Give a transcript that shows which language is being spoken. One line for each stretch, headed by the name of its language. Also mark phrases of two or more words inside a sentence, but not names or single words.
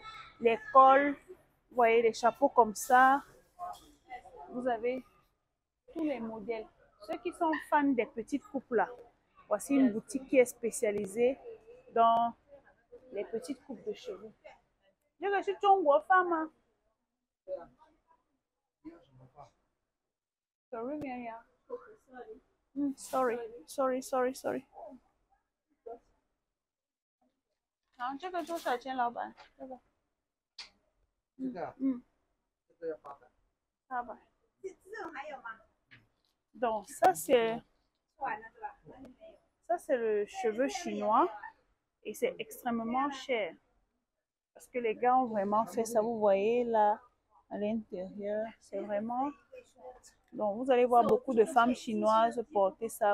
French: Les cols, vous voyez, les chapeaux comme ça. Vous avez tous les modèles. Ceux qui sont fans des petites coupes là, voici une boutique qui est spécialisée dans les petites coupes de cheveux. Je suis une femme. Sorry.
Chinese: 然后这个多少钱，老板？这个，这个要800。
French: 800。
Chinese: 这种还有吗
French: ？Donc ça c'est le cheveu chinois et c'est extrêmement cher parce que les gars ont vraiment fait ça. Vous voyez là à l'intérieur, c'est vraiment. Donc vous allez voir beaucoup de femmes chinoises porter ça.